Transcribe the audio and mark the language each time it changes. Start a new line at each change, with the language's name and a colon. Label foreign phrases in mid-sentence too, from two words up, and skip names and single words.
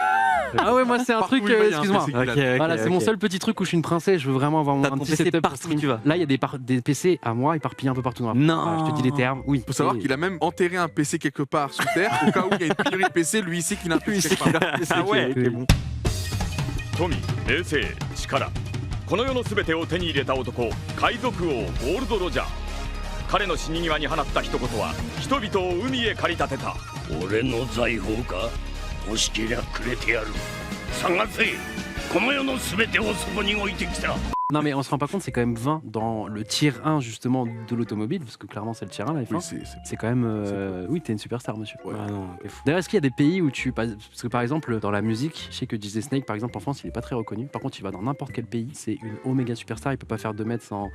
French: Ah ouais, moi c'est un truc, excuse-moi. Voilà, c'est mon seul petit truc où je suis une princesse, je veux vraiment avoir un petit setup partout où tu vas. Là, il y a des PC à moi éparpillés un peu partout dans la Non. Je te dis les termes. Oui. Faut savoir qu'il a même enterré un PC quelque part sous terre au cas où il y a une pénurie de PC, lui il sait qu'il a un PC quelque part. Ah ouais, c'est bon.
Japanese: 富、名声、力、この世の全てを手に入れた男、海賊王ゴールド・ロジャー。彼の死に際に放った一言は人々を海へ駆り立てた。俺の財宝か？欲しけりゃくれてやる。探せ。この世の全てをそこに置いてきた。
French: Non mais on se rend pas compte, c'est quand même 20 dans le tier 1 justement de l'automobile, parce que clairement c'est le tier 1 la F1. Oui, c'est quand même... oui, t'es une superstar monsieur. Ouais. Ah non, t'es fou. D'ailleurs, est-ce qu'il y a des pays où parce que par exemple dans la musique, je sais que DJ Snake par exemple en France il est pas très reconnu, par contre il va dans n'importe quel pays, c'est une oméga superstar, il peut pas faire 2 mètres sans...